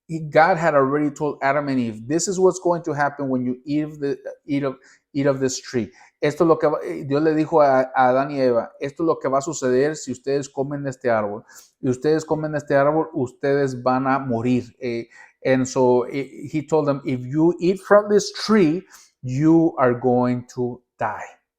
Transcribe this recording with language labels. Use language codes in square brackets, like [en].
[en] God had already told Adam and Eve, this is what's going to happen when you eat of this tree. [es] Esto es lo que Dios le dijo a Adán y Eva, esto es lo que va a suceder si ustedes comen de este árbol. Y ustedes comen de este árbol, ustedes van a morir. [en] And so he told them, if you eat from this tree, you are going to die.